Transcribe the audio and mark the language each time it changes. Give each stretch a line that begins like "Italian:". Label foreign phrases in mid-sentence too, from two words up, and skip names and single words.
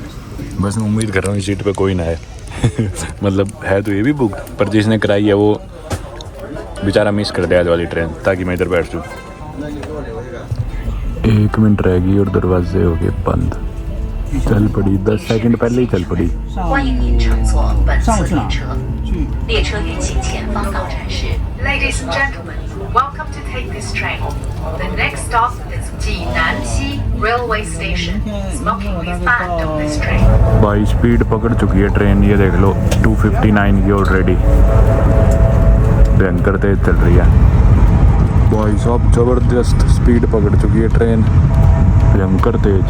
Hindi: बस मैं उम्मीद कर रहा हूँ इस सीट पे कोई ना है। मतलब है तो ये भी बुक, पर जिसने कराई है वो बेचारा मिस कर दिया आज वाली ट्रेन, ताकि मैं इधर बैठ जाऊँ। 1 मिनट रह गई और दरवाजे हो गए बंद। चल पड़ी 10 सेकंड पहले ही चल पड़ी।
Chinese: 欢迎您乘坐本次列车，列车运行前方到站是。
English: Ladies and gentlemen, welcome to take this train. The next stop is Jinanxi Railway Station. Smoking is banned on this train.
Hindi: भाई स्पीड पकड़ चुकी है ट्रेन, ये देख लो 259 की ऑलरेडी, भयंकर तेज चल रही है भाई साहब, ज़बरदस्त स्पीड पकड़ चुकी है ट्रेन, भयंकर तेज।